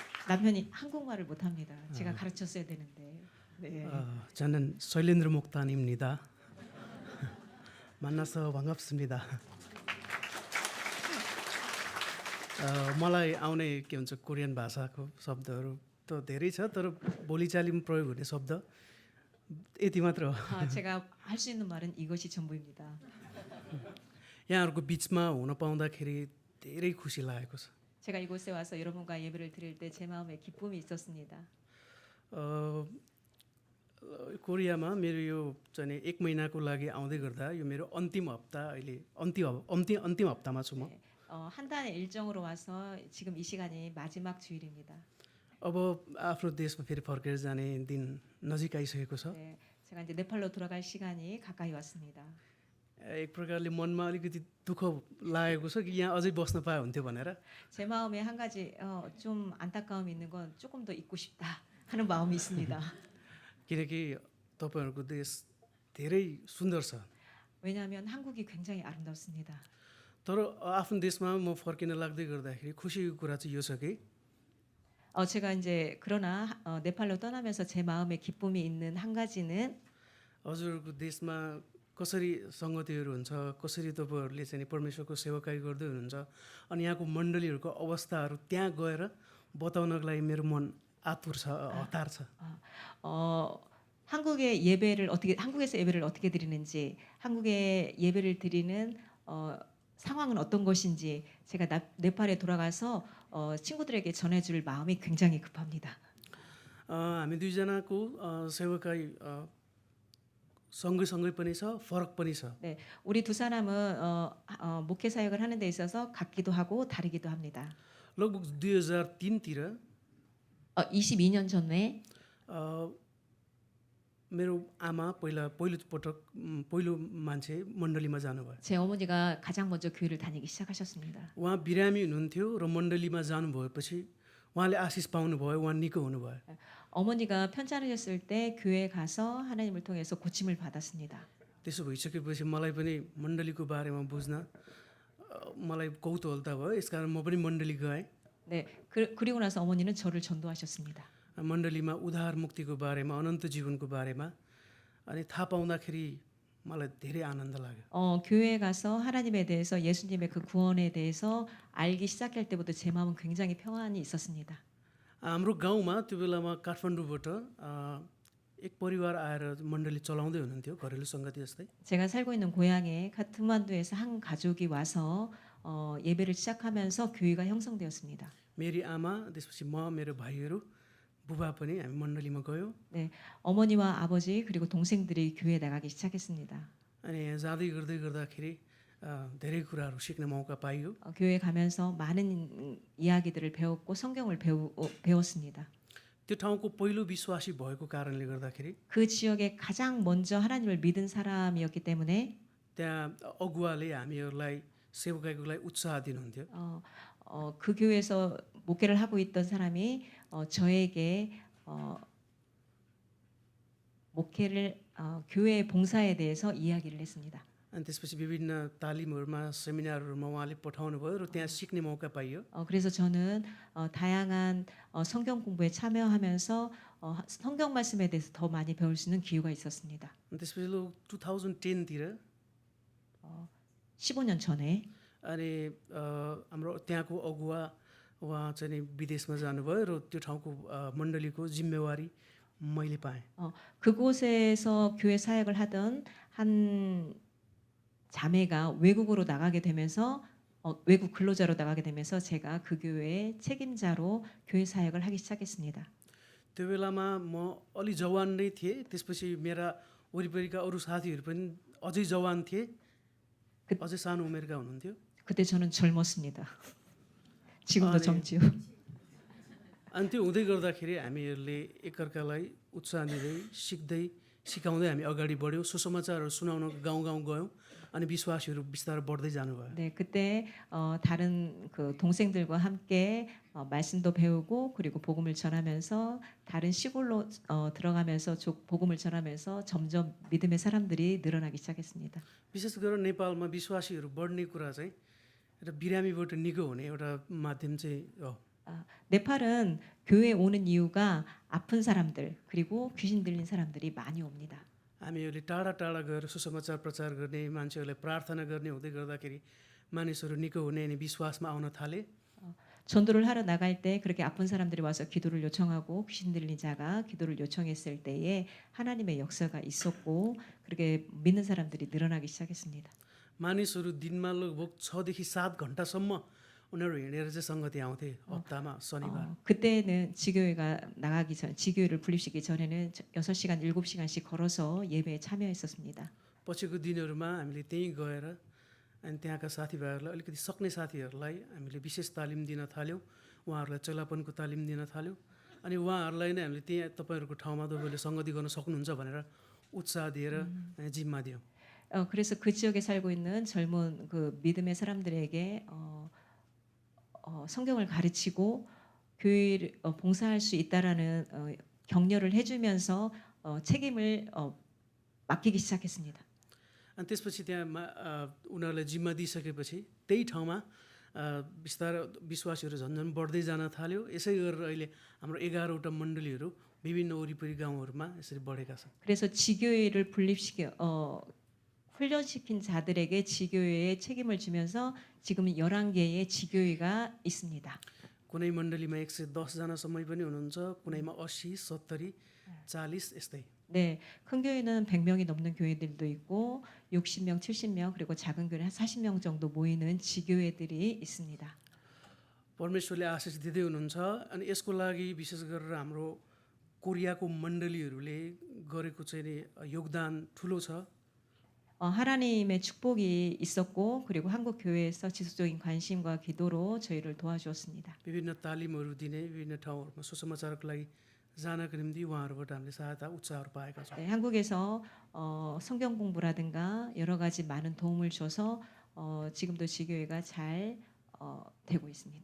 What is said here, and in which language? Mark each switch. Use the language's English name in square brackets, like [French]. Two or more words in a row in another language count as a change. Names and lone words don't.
[Korean] 남편이 한국말을 못합니다. 제가 가르쳤어야 되는데. 네. 저는 शैलेन्द्र 목단입니다. 만나서 반갑습니다. [Nepali] मलाई आउने के भन्छ कोरियन भाषाको शब्दहरू त धेरै छ तर बोलीचालीमा प्रयोग हुने शब्द यति मात्र हो. [Korean] 제가 할 수 있는 말은 이것이 전부입니다. [Nepali] यहाँहरूको बिचमा हुन पाउँदाखेरि धेरै खुसी लागेको छ. [Korean] 제가 이곳에 와서 여러분과 예배를 드릴 때 제 마음에 기쁨이 있었습니다. [Nepali] कोरियामा मेरो यो चाहिँ 1 महिनाको लागि आउँदै गर्दा यो मेरो अन्तिम हप्ता अहिले अन्तिम हप्तामा छु म. [Korean] 네. 한 달의 일정으로 와서 지금 이 시간이 마지막 주일입니다. [Nepali] अब आफ्नो देशमा फेरि फर्केर जाने दिन नजिक आइसकेको छ. [Korean] 네. 제가 이제 네팔로 돌아갈 시간이 가까이 왔습니다. [Nepali] एक प्रकारले मनमा अलिकति दुःख लागेको छ कि यहाँ अझै बस्न पाए हुन्थ्यो भनेर. [Korean] 제 마음에 한 가지 좀 안타까움이 있는 건 조금 더 있고 싶다 하는 마음이 있습니다. [Nepali] किनकि तपाईँहरूको देश धेरै सुन्दर छ. [Korean] 왜냐하면 한국이 굉장히 아름답습니다. [Nepali] तर आफ्नो देशमा म फर्किन लाग्दै गर्दाखेरि खुसीको कुरा चाहिँ यो छ कि [Korean] 제가 이제 그러나 네팔로 떠나면서 제 마음에 기쁨이 있는 한 가지는 [Nepali] हजुरहरूको देशमा कसरी सङ्गतिहरू हुन्छ, कसरी तपाईँहरूले चाहिँ परमेश्वरको सेवाकाई गर्दै हुनुहुन्छ अनि यहाँको मण्डलीहरूको अवस्थाहरू त्यहाँ गएर बताउनको लागि मेरो मन आतुर छ, हतार छ. [Korean] 한국에서 예배를 어떻게 드리는지, 한국에 예배를 드리는 상황은 어떤 것인지 제가 네팔에 돌아가서 친구들에게 전해줄 마음이 굉장히 급합니다. [Nepali] हामी दुईजनाको सेवाकाई सँगै पनि छ, फरक पनि छ. [Korean] 네, 우리 두 사람은 목회 사역을 하는 데 있어서 같기도 하고 다르기도 합니다. [Nepali] लगभग 2003तिर [Korean] 22년 전에 [Nepali] मेरो आमा पहिलो मान्छे मण्डलीमा जानुभयो. [Korean] 제 어머니가 가장 먼저 교회를 다니기 시작하셨습니다. [Nepali] उहाँ बिरामी हुनुहुन्थ्यो र मण्डलीमा जानुभएपछि उहाँले आशिष पाउनुभयो, उहाँ निको हुनुभयो. [Korean] 어머니가 편찮으셨을 때 교회에 가서 하나님을 통해서 고침을 받았습니다. [Nepali] त्यसो भइसकेपछि मलाई पनि मण्डलीको बारेमा बुझ्न मलाई कौतूहलता भयो. यसकारण म पनि मण्डली गएँ. [Korean] 네, 그리고 나서 어머니는 저를 전도하셨습니다. [Nepali] मण्डलीमा उद्धार मुक्तिको बारेमा, अनन्त जीवनको बारेमा अनि थाहा पाउँदाखेरि मलाई धेरै आनन्द लाग्यो. [Korean] 교회에 가서 하나님에 대해서 예수님의 그 구원에 대해서 알기 시작할 때부터 제 마음은 굉장히 평안이 있었습니다. [Nepali] हाम्रो गाउँमा त्यो बेलामा काठमाडौँबाट एक परिवार आएर मण्डली चलाउँदै हुनुहुन्थ्यो, घरेलु सङ्गति जस्तै. [Korean] 제가 살고 있는 고향에 카트만두에서 한 가족이 와서 예배를 시작하면서 교회가 형성되었습니다. [Nepali] मेरी आमा, त्यसपछि म, मेरो भाइहरू, बुबा पनि हामी मण्डलीमा गयौँ. [Korean] 네, 어머니와 아버지 그리고 동생들이 교회에 나가기 시작했습니다. [Nepali] अनि जाँदै गर्दाखेरि धेरै कुराहरू सिक्ने मौका पाइयो. [Korean] 교회에 가면서 많은 이야기들을 배웠고 성경을 배웠습니다. [Nepali] त्यो ठाउँको पहिलो विश्वासी भएको कारणले गर्दाखेरि [Korean] 그 지역에 가장 먼저 하나님을 믿은 사람이었기 때문에 [Nepali] त्यहाँ अगुवाले हामीहरूलाई सेवकाईको लागि उत्साह दिनुहुन्थ्यो. [Korean] 그 교회에서 목회를 하고 있던 사람이 저에게 목회를 교회 봉사에 대해서 이야기를 했습니다. [Nepali] अनि त्यसपछि विभिन्न तालिमहरूमा, सेमिनारहरूमा उहाँले पठाउनु भयो र त्यहाँ सिक्ने मौका पाइयो. [Korean] 그래서 저는 다양한 성경 공부에 참여하면서 성경 말씀에 대해서 더 많이 배울 수 있는 기회가 있었습니다. [Nepali] अनि त्यसपछि 2010तिर [Korean] 15년 전에 [Nepali] अनि हाम्रो त्यहाँको अगुवा उहाँ चाहिँ नि विदेशमा जानुभयो र त्यो ठाउँको मण्डलीको जिम्मेवारी मैले पाएँ. [Korean] 그곳에서 교회 사역을 하던 한 자매가 외국으로 나가게 되면서 외국 근로자로 나가게 되면서 제가 그 교회의 책임자로 교회 사역을 하기 시작했습니다. [Nepali] त्यो बेलामा म अलि जवान नै थिएँ. त्यसपछि मेरा वरिपरिका अरू साथीहरू पनि अझै जवान थिए, अझै सानो उमेरका हुनुहुन्थ्यो. [Korean] 그때 저는 젊었습니다. 지금도 네. 젊지요. [Nepali] अनि त्यो हुँदै गर्दाखेरि हामीहरूले एकअर्कालाई उत्साह दिँदै, सिकाउँदै हामी अगाडि बढ्यौँ. सुसमाचारहरू सुनाउन गाउँ गयौँ अनि विश्वासीहरू बिस्तारै बढ्दै जानुभयो. [Korean] 네, 그때 다른 그 동생들과 함께 말씀도 배우고 그리고 복음을 전하면서 다른 시골로 들어가면서 복음을 전하면서 점점 믿음의 사람들이 늘어나기 시작했습니다. [Nepali] विशेष गरेर नेपालमा विश्वासीहरू बढ्ने कुरा चाहिँ र बिरामीबाट निको हुने एउटा माध्यम चाहिँ हो. [Korean] 네팔은 교회에 오는 이유가 아픈 사람들 그리고 귀신 들린 사람들이 많이 옵니다. [Nepali] हामीहरूले टाढा टाढा गएर सुसमाचार प्रचार गर्ने मान्छेहरूलाई प्रार्थना गर्ने हुँदै गर्दाखेरि मानिसहरू निको हुने अनि विश्वासमा आउन थाले। [Korean] 전도를 하러 나갈 때 그렇게 아픈 사람들이 와서 기도를 요청하고 귀신 들린 자가 기도를 요청했을 때에 하나님의 역사가 있었고 그렇게 믿는 사람들이 늘어나기 시작했습니다. [Nepali] मानिसहरू दिनमा लगभग 6देखि 7 घन्टासम्म उनीहरू हिँडेर चाहिँ सङ्गति आउँथे हप्तामा शनिबार। [Korean] 그때는 지교회가 나가기 전 지교회를 분립시키기 전에는 6시간 7시간씩 걸어서 예배에 참여했었습니다. [Nepali] पछिको दिनहरूमा हामीले त्यहीँ गएर अनि त्यहाँका साथीभाइहरूलाई अलिकति सक्ने साथीहरूलाई हामीले विशेष तालिम दिन थाल्यौँ, उहाँहरूलाई चेलापनको तालिम दिन थाल्यौँ अनि उहाँहरूलाई नै हामीले त्यहाँ तपाईँहरूको ठाउँमा तपाईँले सङ्गति गर्न सक्नुहुन्छ भनेर उत्साह दिएर जिम्मा दियौँ। [Korean] 그래서 그 지역에 살고 있는 젊은 그 믿음의 사람들에게 성경을 가르치고 교회를 봉사할 수 있다라는 격려를 해주면서 책임을 맡기기 시작했습니다. [Nepali] अनि त्यसपछि त्यहाँ उनीहरूलाई जिम्मा दिइसकेपछि त्यही ठाउँमा बिस्तारै विश्वासीहरू झन्झन बढ्दै जान थाल्यो। यसै गरेर अहिले हाम्रो 11वटा मण्डलीहरू विभिन्न वरिपरि गाउँहरूमा यसरी बढेका छन्। [Korean] 그래서 지교회를 훈련시킨 자들에게 지교회의 책임을 주면서 지금 11개의 지교회가 있습니다. [Nepali] कुनै मण्डलीमा 110जनासम्म पनि हुनुहुन्छ, कुनैमा 80, 70, 40 यस्तै। [Korean] 네, 큰 교회는 100명이 넘는 교회들도 있고 60명, 70명 그리고 작은 교회는 한 40명 정도 모이는 지교회들이 있습니다. [Nepali] परमेश्वरले आशिष दिँदै हुनुहुन्छ अनि यसको लागि विशेष गरेर हाम्रो कोरियाको मण्डलीहरूले गरेको चाहिँ नि योगदान ठुलो छ। [Korean] 하나님의 축복이 있었고 그리고 한국 교회에서 지속적인 관심과 기도로 저희를 도와주었습니다. [Nepali] विभिन्न तालिमहरू दिने विभिन्न ठाउँहरूमा सुसमाचारको लागि जानको निम्ति उहाँहरूबाट हामीले सहायता उत्साहहरू पाएका छौँ। [Korean] 네, 한국에서 성경 공부라든가 여러 가지 많은 도움을 줘서 지금도 지교회가 잘 되고 있습니다.